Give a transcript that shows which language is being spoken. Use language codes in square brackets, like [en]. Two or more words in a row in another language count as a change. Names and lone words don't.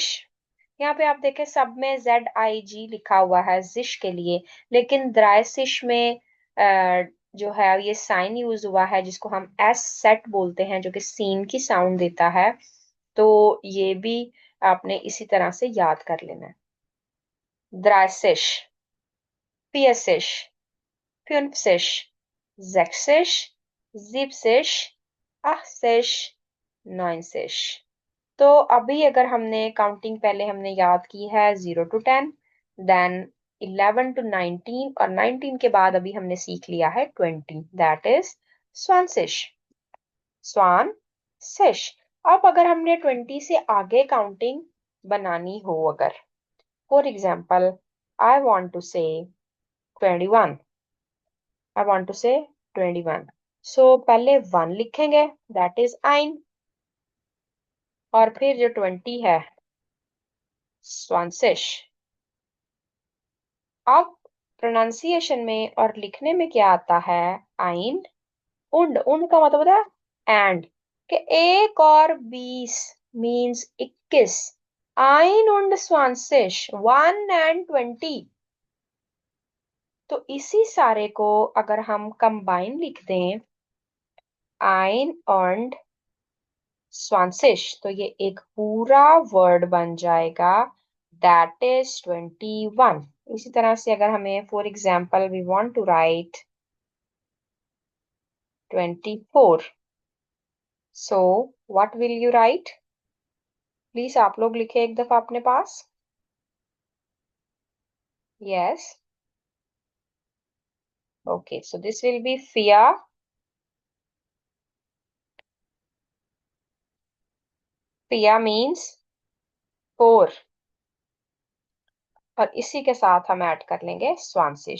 [hi] यहाँ पे आप देखें सब में ZIG लिखा हुआ है जिश के लिए, लेकिन द्राइसिश में जो है ये [en] sign use [hi] हुआ है जिसको हम एस सेट बोलते हैं, जो कि सीन की साउंड देता है. तो ये भी आपने इसी तरह से याद कर लेना है. [de] dreißig, vierzig, fünfzig, sechzig, siebzig, 80, 90. [hi] तो अभी अगर हमने काउंटिंग पहले हमने याद की है [en] 0 to 10, then 11 to 19, [hi] और 19 के बाद अभी हमने सीख लिया है 20, [en] that is [hi] स्वानसिश. स्वान सिश. अब अगर हमने 20 से आगे काउंटिंग बनानी हो, अगर [en] for example I want to say 21, I want to say 21. [hi] So पहले 1 लिखेंगे, [en] that is ein. [hi] और फिर जो 20 है, स्वांसिश. अब प्रोनाउंसिएशन में और लिखने में क्या आता है? [de] ein. und. [hi] उंड का मतलब होता है एंड, कि 1 और 20 मीन्स 21. [de] ein und 20, [en] 1 and 20. [hi] तो इसी सारे को अगर हम कंबाइन लिख दें, [de] ein und zwanzig, [hi] तो ये एक पूरा वर्ड बन जाएगा, [en] that is 21. [hi] इसी तरह से अगर हमें [en] for example we want to write 24, so what will you write? [hi] प्लीज आप लोग लिखे एक दफा अपने पास. [en] Yes. Okay, so this will be फिया. [hi] फिया मीन्स 4, और इसी के साथ हम ऐड कर लेंगे स्वांसिश.